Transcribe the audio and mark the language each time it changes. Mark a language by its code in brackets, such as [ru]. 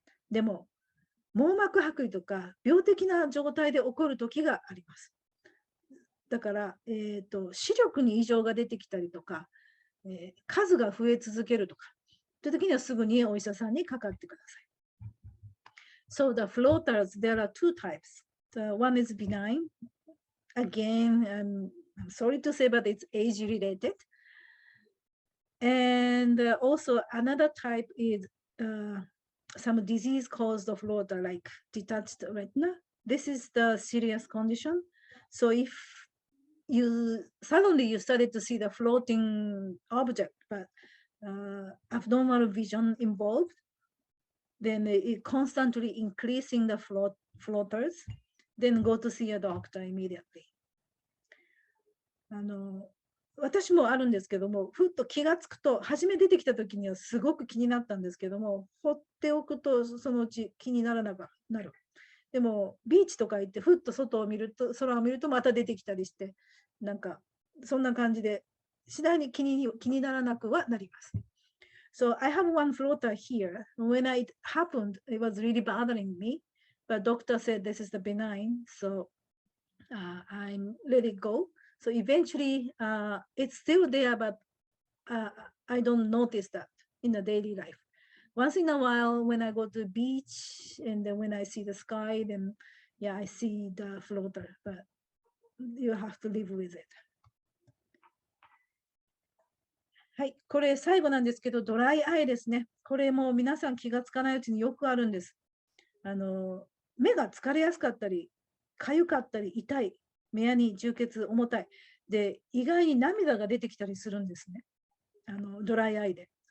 [ja] でも、網膜剥離とか病的な状態で起こる時があります。だから、視力に異常が出てきたりとか、数が増え続けるとか、という時にはすぐにお医者さんにかかってください。 [en] So the floaters, there are two types. The one is benign. Again, I'm sorry to say, but it's age related. And also another type is some disease caused floater, like detached retina. This is the serious condition. So if you suddenly you started to see the floating object, but abnormal vision involved, then it constantly increasing the floaters, then go to see a doctor immediately. [ja] 私もあるんですけども、ふっと気がつくと、初め出てきた時にはすごく気になったんですけども、放っておくとそのうち気にならなくなる。でも、ビーチとか行って、ふっと外を見ると、空を見るとまた出てきたりして、なんか、そんな感じで、次第に気にならなくはなります。 [en] So I have one floater here. When it happened, it was really bothering me. But doctor said this is the benign. So I'm let it go. So eventually it's still there, but I don't notice that in the daily life. Once in a while, when I go to the beach and then when I see the sky, then yeah, I see the floater, but you have to live with it. [ja] はい、これ最後なんですけど、ドライアイですね。これも皆さん気がつかないうちによくあるんです。目が疲れやすかったり、痒かったり、痛い、目やに充血、重たい。で、意外に涙が出てきたりするんですね。ドライアイで。